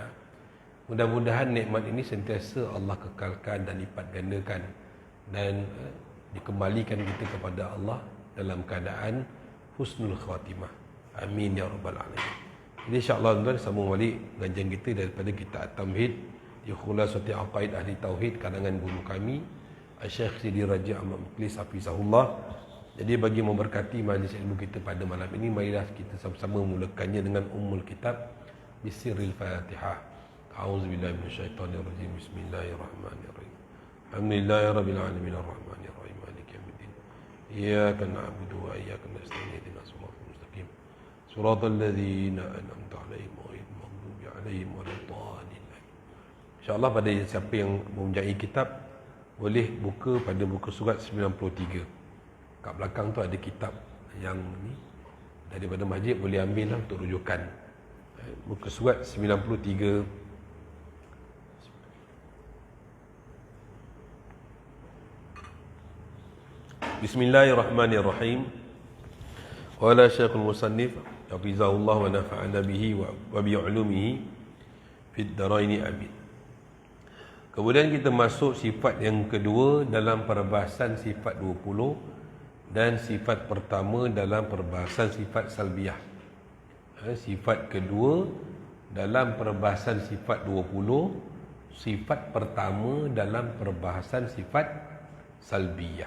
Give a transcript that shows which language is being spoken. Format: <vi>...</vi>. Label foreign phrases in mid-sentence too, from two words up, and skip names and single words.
<ms>Mudah-mudahan nikmat ini sentiasa Allah kekalkan dan lipat gandakan dan dikembalikan kita kepada Allah dalam keadaan</ms> <ar>حسن الخاتمة. آمين يا رب العالمين.</ar> <ms>Jadi insya-Allah tuan-tuan sambung balik pengajian kita daripada kitab At-Tamhid di Khulasati Aqaid Ahli Tauhid karangan guru kami Syekh Sidi Raja Ahmad Mukhlis Hafizahullah. Jadi bagi memberkati majlis ilmu kita pada malam ini, marilah kita sama-sama memulakannya dengan</ms> <ar>أم الكتاب بسر الفاتحة. أعوذ بالله من الشيطان الرجيم. بسم الله الرحمن الرحيم. الحمد لله رب العالمين الرحمن الرحيم مالك يوم الدين. إياك نعبد وإياك نستعين اهدنا الصراط المستقيم. صراط الذين أنعمت عليهم غير المغضوب عليهم ولا الضالين.</ar> <ms>Insyaallah pada siapa yang mempunyai kitab boleh buka pada buku surat 93. Kat belakang tu ada kitab yang ni daripada masjid, boleh ambil lah untuk rujukan. Muka surat 93.</ms> <ar>بسم الله الرحمن الرحيم. قال شيخ المصنف حفظه الله ونفعنا به وبعلومه في الدارين آمين.</ar> <ms>Kemudian kita masuk sifat yang kedua dalam perbahasan sifat 20 dan sifat pertama dalam perbahasan sifat salbiyah. Sifat kedua dalam perbahasan sifat 20, sifat pertama dalam perbahasan sifat salbiyah.</ms>